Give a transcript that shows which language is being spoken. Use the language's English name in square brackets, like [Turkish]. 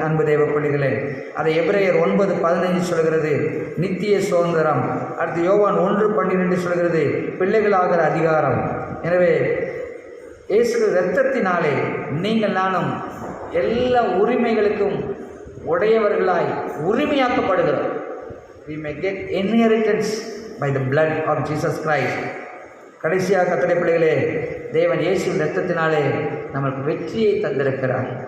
[Tamil] அன்பு தேவ பிள்ளைகளே, அதை எபிரேயர் 9:15 சொல்கிறது, நித்திய சுதந்திரம். அடுத்து யோவான் 1:12 சொல்கிறது, பிள்ளைகளாகிற அதிகாரம். எனவே இயேசு இரத்தத்தினாலே நீங்கள் நானும் எல்லா உரிமைகளுக்கும் உடையவர்களாய் உரிமையாக்கப்படுகிறோம். [English] we may get inheritance by the blood of Jesus Christ. [Tamil] கடைசியாக கர்த்தருடைய பிள்ளைகளே, தேவன் இயேசுவின் இரத்தத்தினாலே நமக்கு வெற்றியை தந்திருக்கிறார்.